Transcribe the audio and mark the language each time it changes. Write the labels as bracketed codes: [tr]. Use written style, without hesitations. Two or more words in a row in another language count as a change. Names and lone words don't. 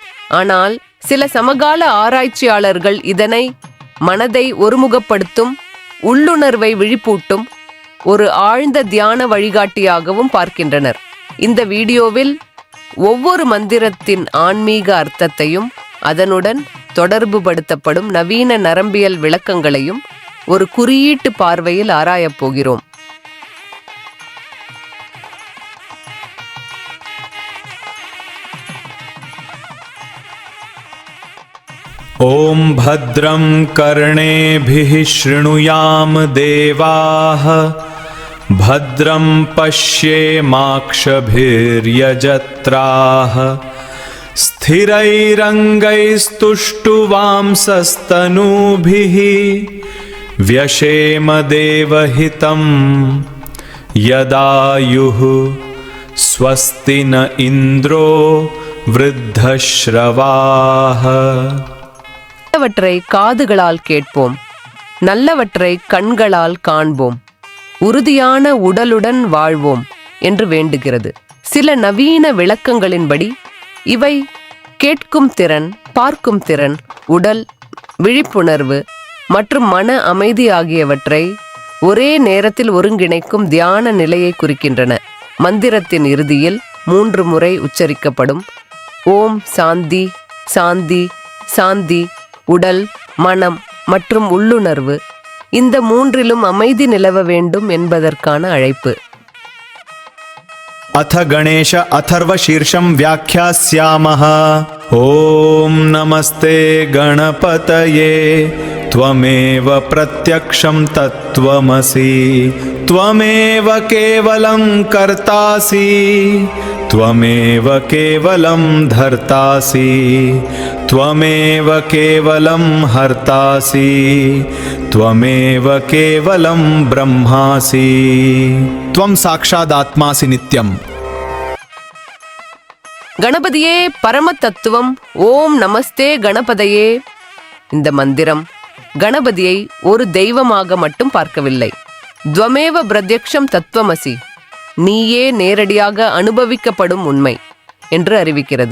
[ta] ஆனால் சில சமகால ஆராய்ச்சியாளர்கள் இதனை மனதை ஒருமுகப்படுத்தும், உள்ளுணர்வை விழிப்பூட்டும் ஒரு ஆழ்ந்த தியான வழிகாட்டியாகவும் பார்க்கின்றனர். இந்த வீடியோவில் ஒவ்வொரு மந்திரத்தின் ஆன்மீக அர்த்தத்தையும் அதனுடன் தொடர்புபடுத்தப்படும் நவீன நரம்பியல் விளக்கங்களையும் ஒரு குறியீட்டு பார்வையில் ஆராயப் போகிறோம். [sa] ॐ भद्रं कर्णेभिः शृणुयाम देवाः भद्रं पश्येमाक्षभिर्यजत्राः स्थिरैरङ्गैस्तुष्टुवांसस्तनूभिः व्यशेम देवहितं यदायुः स्वस्ति न इन्द्रो वृद्धश्रवाः. [ta] நல்லவற்றை காதுகளால் கேட்போம், நல்லவற்றை கண்களால் காண்போம், உறுதியான உடலுடன் வாழ்வோம் என்று வேண்டுகிறது. சில நவீன விளக்கங்களின்படி இவை கேட்கும் திறன், பார்க்கும் திறன், உடல் விழிப்புணர்வு மற்றும் மன அமைதி ஆகியவற்றை ஒரே நேரத்தில் ஒருங்கிணைக்கும் தியான நிலையை குறிக்கின்றன. மந்திரத்தின் இறுதியில் 3 முறை உச்சரிக்கப்படும் [sa] ओम् शान्ति शान्ति शान्ति [ta] உடல், மனம் மற்றும் உள்ளுணர்வு, இந்த 3லும் அமைதி நிலவ வேண்டும் என்பதற்கான அழைப்பு. [sa] अथ गणेश अथर्व शीर्षं व्याख्यास्यामः. ॐ नमस्ते गणपतये त्वमेव प्रत्यक्षं तत्त्वमसि त्वमेव केवलं कर्तासि त्वमेव केवलं धर्तासि त्वमेव केवलं हर्तासि त्वमेव केवलं ब्रह्मासि त्वं साक्षादात्मासि नित्यम्. [ta] கணபதியே பரம தத்துவம். [sa] ओम् नमस्ते गणपतये. [ta] இந்த மந்திரம் கணபதியை ஒரு தெய்வமாக மட்டும் பார்க்கவில்லை. [sa] त्वमेव प्रत्यक्षं तत्त्वमसि, [ta] நீயே நேரடியாக அனுபவிக்கப்படும் உண்மை என்று அறிவிக்கிறது.